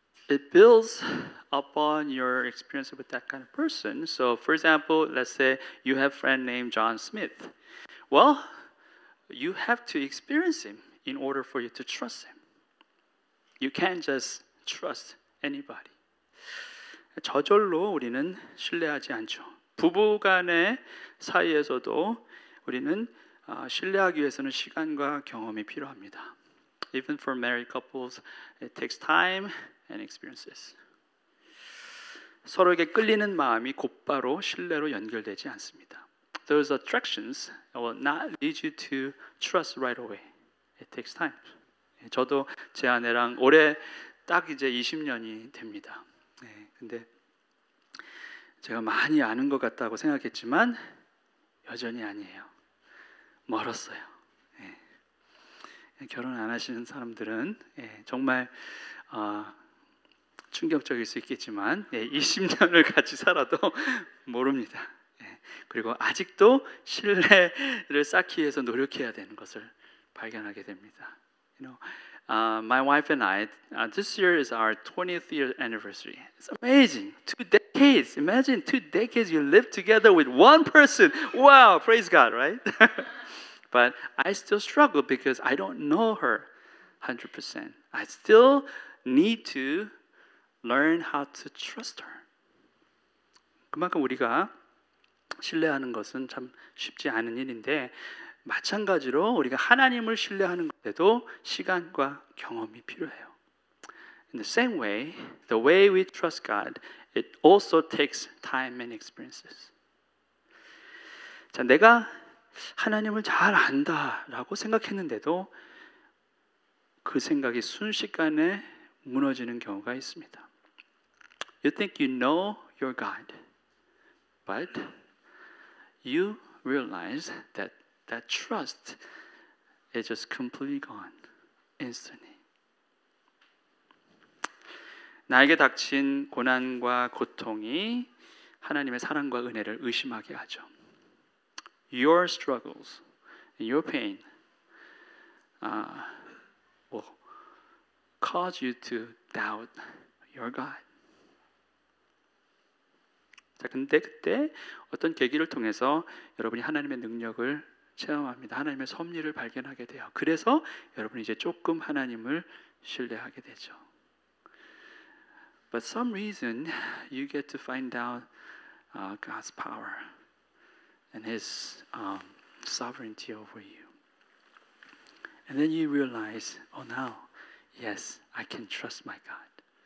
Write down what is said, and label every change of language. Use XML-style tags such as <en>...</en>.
<en>It builds upon your experience with that kind of person. So for example, let's say you have a friend named John Smith. Well, you have to experience him in order for you to trust him. You can't just trust anybody.</en> <ko>저절로 우리는 신뢰하지 않죠. 부부간의 사이에서도 우리는 신뢰하기 위해서는 시간과 경험이 필요합니다.</ko> <en>Even for married couples, it takes time and experiences.</en> <ko>서로에게 끌리는 마음이 곧바로 신뢰로 연결되지 않습니다.</ko> <en>Those attractions will not lead you to trust right away. It takes time.</en> <ko>저도 제 아내랑 올해 딱 이제 20년이 됩니다. 근데 제가 많이 아는 것 같다고 생각했지만 여전히 아니에요. 멀었어요. 결혼 안 하시는 사람들은 정말 충격적일 수 있겠지만 20년을 같이 살아도 모릅니다. 그리고 아직도 신뢰를 쌓기 위해서 노력해야 되는 것을 발견하게 됩니다.</ko> <en>My wife and I, this year is our 20th year anniversary. It's amazing. 2 decades. Imagine 2 decades you live together with one person. Wow, praise God, right? But I still struggle because I don't know her 100%. I still need to learn how to trust her.</en> <ko>그만큼 우리가 신뢰하는 것은 참 쉽지 않은 일인데 마찬가지로 우리가 하나님을 신뢰하는 것에도 시간과 경험이 필요해요.</ko> <en>In the same way, the way we trust God, it also takes time and experiences.</en> <ko>자, 내가 하나님을 잘 안다라고 생각했는데도 그 생각이 순식간에 무너지는 경우가 있습니다.</ko> <en>You think you know your God, but you realize that that trust is just completely gone instantly.</en> <ko>나에게 닥친 고난과 고통이 하나님의 사랑과 은혜를 의심하게 하죠.</ko> <en>Your struggles and your pain will cause you to doubt your God.</en> <ko>자, 근데 그때 어떤 계기를 통해서 여러분이 하나님의 능력을 체험합니다. 하나님의 섭리를 발견하게 돼요. 그래서 여러분이 이제 조금 하나님을 신뢰하게 되죠.</ko> <en>But some reason you get to find out God's power and His sovereignty over you. And then you realize, oh now, yes, I can trust my God.</en>